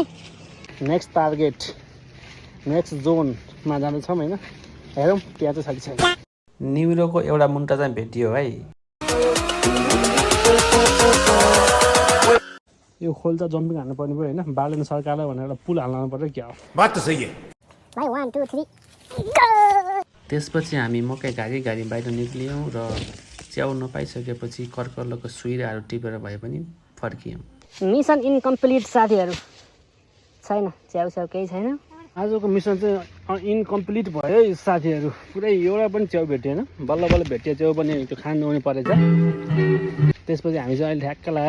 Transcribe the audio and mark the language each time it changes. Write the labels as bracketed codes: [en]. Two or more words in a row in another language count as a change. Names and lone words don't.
[ne] नेक्स्ट टार्गेट नेक्स्ट जोनमा जाँदैछौँ होइन हेरौँ त्यहाँ चाहिँ छ कि छैन निउरोको एउटा मुन्टा चाहिँ भेटियो है यो खोल चाहिँ जम्पिङ हाल्नु पर्ने पऱ्यो होइन बालेन सरकारलाई भनेर एउटा पुल हाल्नु पर्यो क्या हो [hi] बात तो सही है [ne] भाइ 1 2 3 त्यसपछि हामी मकै घारी बाहिर निक्लियौँ र च्याउ नपाइसकेपछि कर्कलको सुइराहरू टिपेर भए पनि फर्कियौँ [en] mission incomplete [ne] साथीहरू छैन च्याउ केही छैन आजको मिसन चाहिँ इन्कम्प्लिट भयो है साथीहरू पुरै एउटा पनि च्याउ भेटिएन बल्ल बल्ल भेटियो च्याउ पनि त्यो खानु आउने परेछ त्यसपछि हामी चाहिँ अहिले ठ्याक्क लगाएर